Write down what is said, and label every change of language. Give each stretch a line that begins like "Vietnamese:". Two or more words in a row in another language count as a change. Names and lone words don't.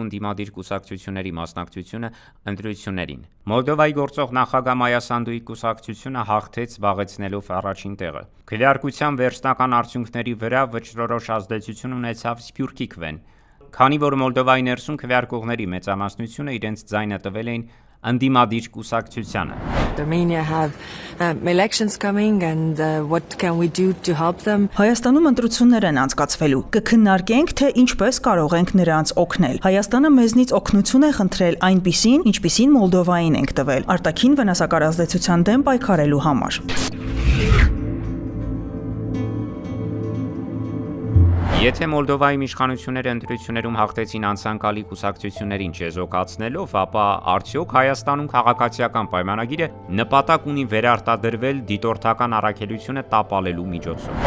Armenian: ընդդիմադիր կուսակցությունների մասնակցությունը ընտրություններին։ Մոլդովայի գործող նախագահ Մայա Սանդուի կուսակցությունը հաղթեց զբաղեցնելով առաջին տեղը։ Քվեարկության վերջնական արդյունքների վրա վճռորոշ ազդեցություն ունեցավ Սփյուռքի քվեն, քանի որ Մոլդովայի ներսում քվեարկողների մեծամասնությունը իրենց ձայնը տվել էին ընդդիմադիր կուսակցությանը։
English: Armenia have elections coming and what can we do to help them?
Armenian: Հայաստանում ընտրություններ են անցկացվելու։ Կքննարկենք, թե ինչպես կարող ենք նրանց օգնել։ Հայաստանը մեզնից օգնություն է խնդրել այնպիսին, ինչպիսին Մոլդովային ենք տվել, արտաքին վնասակար ազդեցության դեմ պայքարելու համար։ Եթե Մոլդովայի իշխանությունները ընտրություններում հաղթեցին անցանկալի կուսակցություններին չեզոքացնելով, ապա արդյոք Հայաստանում քաղաքացիական պայմանագիրը նպատակ ունի վերարտադրվել դիտորդական առաքելությունը տապալելու միջոցով։